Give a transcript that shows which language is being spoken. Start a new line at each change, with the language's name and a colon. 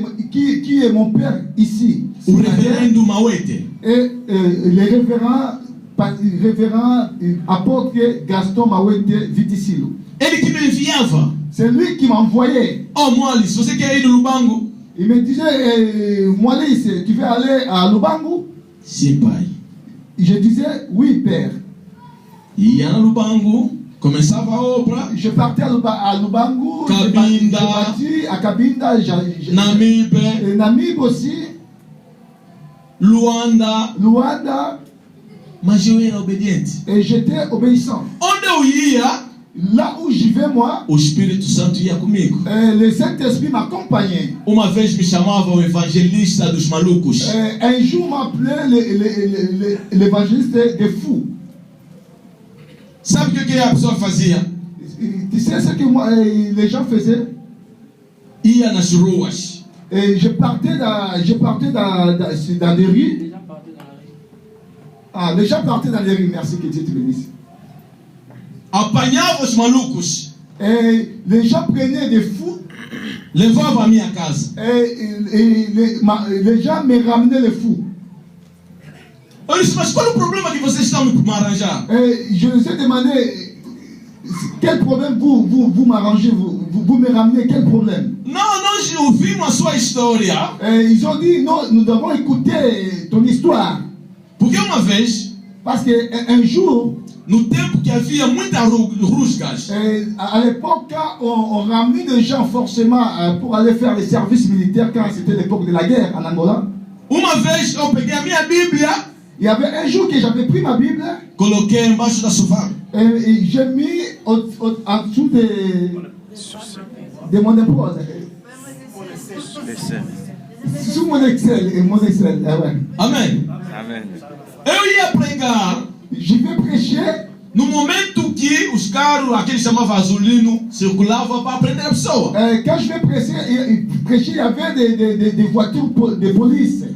French: qui est mon père ici,
Portuguese: o reverendo Mawete,
French: et le révérend apôtre Gaston Mawete Viticilo.
Portuguese: Ele que me enviava.
French: C'est lui qui m'envoyait.
Portuguese: Oh Moali, se você quer ir no Lubango,
French: il me disait, Moali, tu veux aller à Lubango?
Portuguese: Sim, pai.
French: Je disais, oui, père.
Portuguese: Ia no Lubango. Começava a obra.
French: Je partais à Lubango,
Portuguese: Cabinda,
French: à Cabinda,
Portuguese: Namibe,
French: Namibe aussi,
Portuguese: Luanda. Mas eu era obediente.
French: Et j'étais obéissant.
Portuguese: Onde eu ia,
French: là où j'y vais moi,
Portuguese: o Espírito Santo ia comigo.
French: Le Saint-Esprit m'accompagnait.
Portuguese: Uma vez me chamava o evangelista dos malucos.
French: Un jour m'appelait l'évangéliste des fous.
Portuguese: Sabe o que a pessoa fazia?
French: Tu sais ce que les gens faisaient?
Portuguese: Ia nas ruas.
French: Et je partais dans des rues. Les gens partaient dans les rues. Merci que Dieu te bénisse.
Portuguese: Apanhava os malucos.
French: Et les gens prenaient des fous.
Portuguese: levava a minha casa.
French: Et les gens me ramenaient les fous.
Portuguese: Eu disse, mas qual é o problema que vocês estão me arranjar?
French: Et je les ai demandé, quel problème vous m'arrangez, vous me ramenez, quel problème?
Portuguese: Não, nós ouvimos a sua história.
French: Et ils ont dit, non, nous devons écouter ton histoire.
Portuguese: Porque uma vez,
French: Parce qu'un jour,
Portuguese: no tempo que havia muitas rusgas,
French: à l'époque, quand on ramenait des gens forcément pour aller faire les services militaires, quand c'était l'époque de la guerre en Angola,
Portuguese: uma vez eu peguei a minha Bíblia,
French: il y avait un jour que j'avais pris ma Bible
Portuguese: coloquei embaixo da sovaco.
French: et j'ai mis en dessous de mon épaule. Sous mon Excel. Ouais.
Portuguese: Amém. Amém. Eu ia pregar
French: Je vais prêcher
Portuguese: no momento que os carros, aquele chamava azulino, circulavam para prender a pessoa.
French: quand je vais prêcher, il y avait des voitures de police